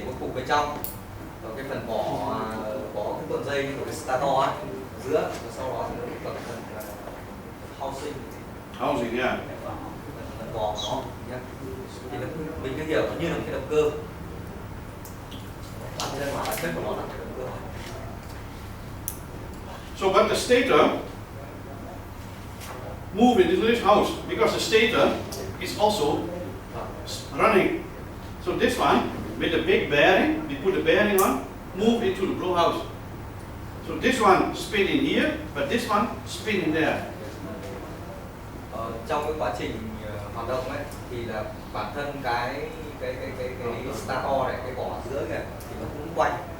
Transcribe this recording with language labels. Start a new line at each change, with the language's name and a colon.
Vietnamese: Một cục bên trong, rồi cái phần vỏ có cái cuộn dây của cái stator ấy ở giữa, và sau đó thì nó có cái phần housing.
English: Housing, yeah.
Vietnamese: Phần vỏ của nó nhé. Thì mình cứ hiểu nó như là một cái động cơ. Bản thân bản chất của nó là cái động cơ.
English: So, but the stator move into this house because the stator is also running. So this one with the big bearing, we put the bearing on, move into the blow house. So this one spin in here, but this one spin in there.
Vietnamese: Trong cái quá trình hoạt động ấy thì là bản thân cái stator này, cái vỏ giữa này thì nó cũng quay.